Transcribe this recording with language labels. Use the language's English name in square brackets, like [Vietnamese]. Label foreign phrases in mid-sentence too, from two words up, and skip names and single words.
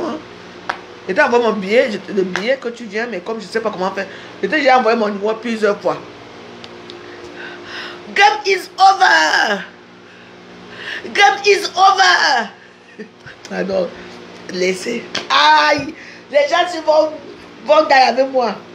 [French] Hein? Je t'ai envoyé mon billet, le billet que tu viens, mais comme je ne sais pas comment faire, je t'ai déjà envoyé mon numéro plusieurs fois. [English] Game is over. Game is over. [French] Alors, laissez. Aïe, les gens vont d'ailleurs avec moi.